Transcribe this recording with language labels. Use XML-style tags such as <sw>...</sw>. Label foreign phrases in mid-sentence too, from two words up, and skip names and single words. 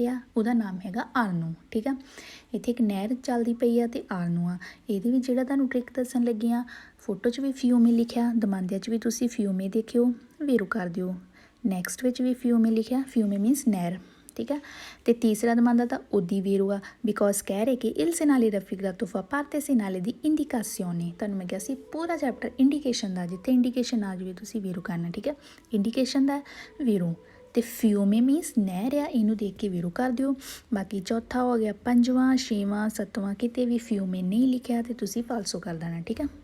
<pa>ਆ ਉਹਦਾ ਨਾਮ ਹੈਗਾ ਆਰਨੋ ਠੀਕ ਆ ਇੱਥੇ ਇੱਕ ਨਹਿਰ ਚੱਲਦੀ ਪਈ ਆ ਤੇ ਆਰਨੋ ਆ ਇਹਦੇ ਵਿੱਚ ਜਿਹੜਾ ਤੁਹਾਨੂੰ ਟ੍ਰਿਕ ਦੱਸਣ ਲੱਗੀ ਆ ਫੋਟੋ 'ਚ ਵੀ ਫਿਊਮੇ ਲਿਖਿਆ ਦਮਾਂਦਿਆਂ 'ਚ ਵੀ ਤੁਸੀਂ ਫਿਊਮੇ ਦੇਖਿਓ ਵੇਰੋ ਕਰ ਦਿਓ ਨੈਕਸਟ ਵਿੱਚ ਵੀ ਫਿਊਮੇ ਲਿਖਿਆ ਫਿਊਮੇ ਮੀਨਸ ਨਹਿਰ ਠੀਕ ਹੈ ਤੇ ਤੀਸਰਾ ਦਮਾਂਦਾ ਤਾਂ ਉਹਦੀ ਵੇਰੋ ਆ ਬਿਕੋਜ਼ ਕਹਿ ਰਹੇ ਕਿ</pa> <it>il segnale raffigurato fa parte segnale di indicazione</it> <pa>ਤੁਹਾਨੂੰ ਮੈਂ ਕਿਹਾ ਸੀ ਪੂਰਾ ਚੈਪਟਰ ਇੰਡੀਕੇਸ਼ਨ ਦਾ ਜਿੱਥੇ ਇੰਡੀਕੇਸ਼ਨ ਆ ਜਾਵੇ ਤੁਸੀਂ ਵੇਰੋ ਕਰਨਾ ਠੀਕ ਹੈ ਇੰਡੀਕੇਸ਼ਨ ਦਾ ਵੇਰੋ ਤੇ ਫਿਊਮੇ ਮੀਨਸ ਨਹਿਰ ਆ ਇਹਨੂੰ ਦੇਖ ਕੇ ਵੇਰੋ ਕਰ ਦਿਓ ਬਾਕੀ ਚੌਥਾ ਹੋ ਗਿਆ ਪੰਜਵਾਂ ਛੇਵਾਂ ਸੱਤਵਾਂ ਕਿਤੇ ਵੀ ਫਿਊਮੇ ਨਹੀਂ ਲਿਖਿਆ ਤੇ ਤੁਸੀਂ ਫਾਲਸੋ ਕਰ ਦੇਣਾ ਠੀਕ ਹੈ</pa>